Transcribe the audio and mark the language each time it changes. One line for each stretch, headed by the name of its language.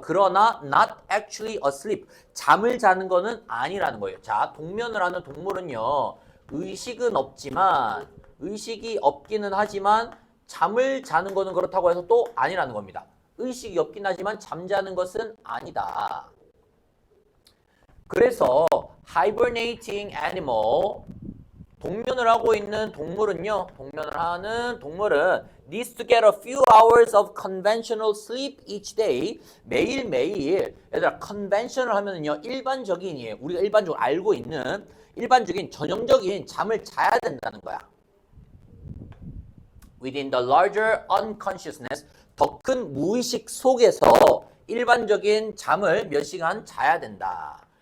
Korean: 그러나
English: not actually asleep,
Korean: 잠을 자는 거는 아니라는 거예요. 자, 동면을 하는 동물은요, 의식은 없지만, 의식이 없기는 하지만 잠을 자는 거는 그렇다고 해서 또 아니라는 겁니다. 의식이 없긴 하지만 잠자는 것은 아니다. 그래서
English: hibernating animal,
Korean: 동면을 하고 있는 동물은요, 동면을 하는 동물은
English: needs to get a few hours of conventional sleep each day.
Korean: 매일매일, 얘들아, conventional 하면은요, 일반적인이에요. 우리가 일반적으로 알고 있는 일반적인 전형적인 잠을 자야 된다는 거야.
English: within the larger unconsciousness,
Korean: 더 큰 무의식 속에서 일반적인 잠을 몇 시간 자야 된다.